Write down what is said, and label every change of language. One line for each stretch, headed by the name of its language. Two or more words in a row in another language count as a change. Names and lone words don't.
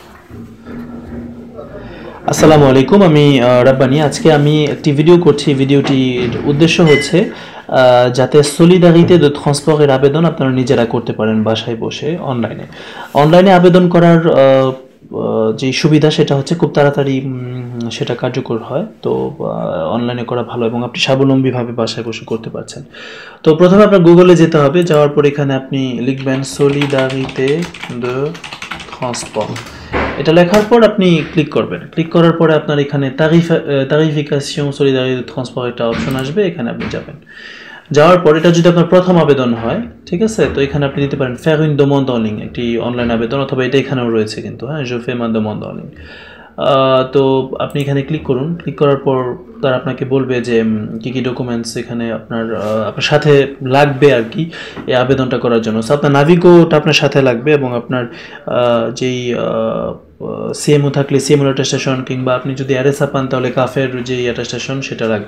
Bangla: আসসালামু আলাইকুম, আমি রাব্বানি। আজকে আমি একটি ভিডিও করছি। ভিডিওটির উদ্দেশ্য হচ্ছে যাতে সলিদারিতে de transport এর আবেদন আপনারা নিজেরা করতে পারেন বাসায় বসে অনলাইনে। অনলাইনে আবেদন করার যে সুবিধা সেটা হচ্ছে খুব তাড়াতাড়ি সেটা কার্যকর হয়। তো অনলাইনে করা ভালো এবং আপনি স্বাবলম্বীভাবে বাসায় বসে করতে পারছেন। তো প্রথমে আপনার গুগলে যেতে হবে, যাওয়ার পর এখানে আপনি লিখবেন সলিদারিতে de transport। এটা লেখার পর আপনি ক্লিক করবেন। ক্লিক করার পরে আপনার এখানে তারিফিকেশন সলিদারিতে ট্রান্সপোর্ট একটা অপশন আসবে, এখানে আপনি যাবেন। যাওয়ার পর এটা যদি আপনার প্রথম আবেদন হয়, ঠিক আছে, তো এখানে আপনি দিতে পারেন
French: faire une demande en ligne,
Bangla: একটি অনলাইন আবেদন, অথবা এটা এখানেও রয়েছে কিন্তু, হ্যাঁ,
French: je fais ma demande en ligne।
Bangla: তো আপনি এখানে ক্লিক করুন। ক্লিক করার পর তারা আপনাকে বলবে যে কী কী ডকুমেন্টস এখানে আপনার আপনার সাথে লাগবে আর কি এই আবেদনটা করার জন্য। সো আপনার নাভিগোটা আপনার সাথে লাগবে এবং আপনার যেই সিএমও থাকলে সিএমও অ্যাটেস্টেশন, কিংবা আপনি যদি আরএসআ পান তাহলে কাফের যেই অ্যাটেস্টেশন সেটা লাগবে।